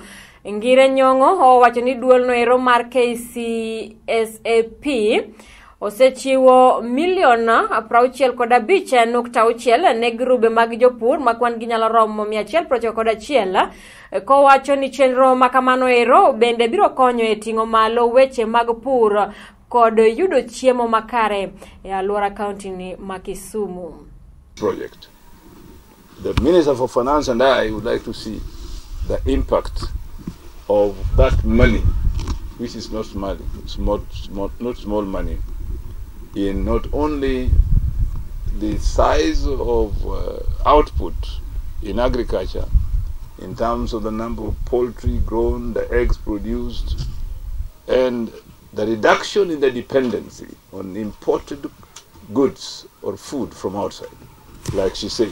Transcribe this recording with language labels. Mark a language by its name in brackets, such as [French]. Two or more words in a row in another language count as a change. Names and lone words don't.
[Luo (Kenya and Tanzania)] Ngire Nyong'o owacho ni duol noero mar KCSAP osechiwo milion 65.6 ne grube mag jopur makwan ginyalo romo 191 kowacho ni chenro makamano ero bende biro konyo ting'o malo weche mag pur kod yudo chiemo makare Lolwe County ni Makisumu. [English] Project. The Minister for Finance and I would like to see the impact of that money, which is not small, not small money, in not only the size of output in agriculture, in terms of the number of poultry grown, the eggs produced, and the reduction in the dependency on imported goods or food from outside, like she said.